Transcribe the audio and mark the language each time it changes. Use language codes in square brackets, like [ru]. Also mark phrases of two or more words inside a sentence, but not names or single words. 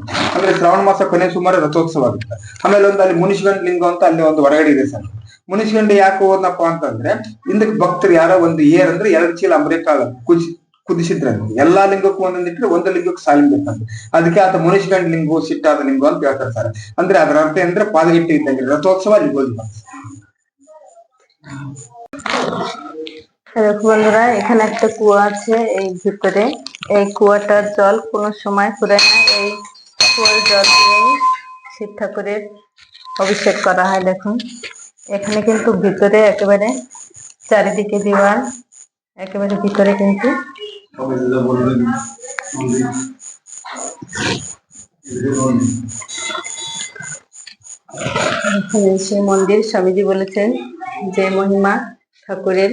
[kn] ಅಂದ್ರೆ ಶ್ರಾವಣ ಮಾಸ ಕೊನೆ ಸೋಮವಾರ ರಥೋತ್ಸವ ಆಗುತ್ತೆ. ಆಮೇಲೆ ಒಂದು ಅಲ್ಲಿ ಮುನಿಷ್ಗಂಡ್ ಲಿಂಗ ಅಂತ ಅಲ್ಲಿ ಒಂದು ಹೊರಗಡೆ ಇದೆ ಸರ್. ಮುನಿಷ್ಗಂಡ ಯಾಕೆ ಹೋದ್ನಪ್ಪ ಅಂತಂದ್ರೆ, ಹಿಂದಕ್ಕೆ ಭಕ್ತರು ಯಾರೋ ಒಂದು ಅಂದ್ರೆ 2 ಚೀಲ ಅಮೃತಕಾಳ ಕುದಿಸಿದ್ರಂತೆ. ಎಲ್ಲಾ ಲಿಂಗಕ್ಕೂ ಒಂದೊಂದಿಟ್ರೆ ಒಂದು ಲಿಂಗಕ್ಕೆ ಸಾಲಿಂಬೇಕಂತ. ಅದಕ್ಕೆ ಆತ ಮುನಿಷ್ಗಂಡ್ ಲಿಂಗು ಸಿಟ್ಟಾದ ಲಿಂಗು ಅಂತ ಹೇಳ್ತಾರೆ ಸರ್. ಅಂದ್ರೆ ಅದರ ಅರ್ಥ ಅಂದ್ರೆ ಪಾದಗಿಟ್ಟು ಇದ್ದಂಗೆ রথোৎসব ಅಲ್ಲಿ বলতে [bn] বন্ধুরা এখানে একটা কুয়া আছে এই ভিতরে। এই কুয়াটার জল কোনো সময় ফুরায় না। এই কুয়ার জল দিয়েই শিব ঠাকুরের অভিষেক করা হয়। দেখুন এখানে কিন্তু ভিতরে একেবারে চারিদিকে দেওয়াল, একেবারে ভিতরে কিন্তু সেই মন্দির স্বামীজি বলেছেন যে মহিমা ঠাকুরের।